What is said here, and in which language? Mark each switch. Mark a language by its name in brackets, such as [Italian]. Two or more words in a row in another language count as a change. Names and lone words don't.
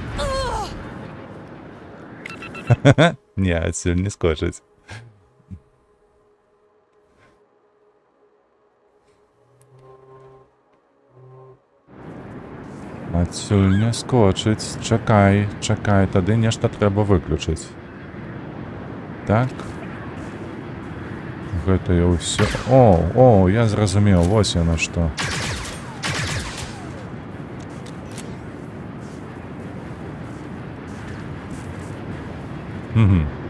[Russian] Ні, отсюда не скочить. Отсюль не скочить. [Ukrainian] Чекай, чекай, тоді нешта треба виключити. Так. [Belarusian] Гэта я ўсё... О, я зразумеў, вось яно што. Угу.